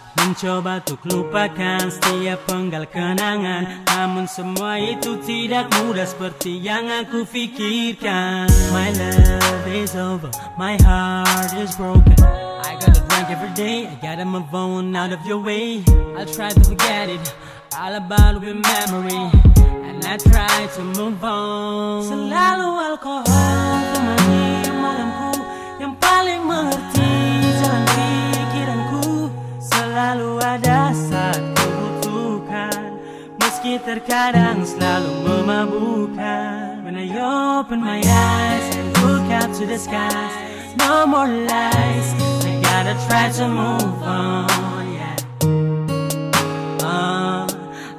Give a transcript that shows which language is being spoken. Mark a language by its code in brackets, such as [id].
[id] Mencoba untuk lupakan setiap penggal kenangan, namun semua itu tidak mudah seperti yang aku pikirkan. [en] My love is over, my heart is broken. I gotta drink every day, I gotta move on out of your way. I try to forget it, all about the memory, and I try to move on. [id] Selalu alkohol temani malamku, yang paling mengerti jalan pikiranku. Selalu ada saat kubutuhkan, meski terkadang selalu memabukkan. [en] When I open my eyes and look up to the skies, no more lies, I gotta try to move on, yeah.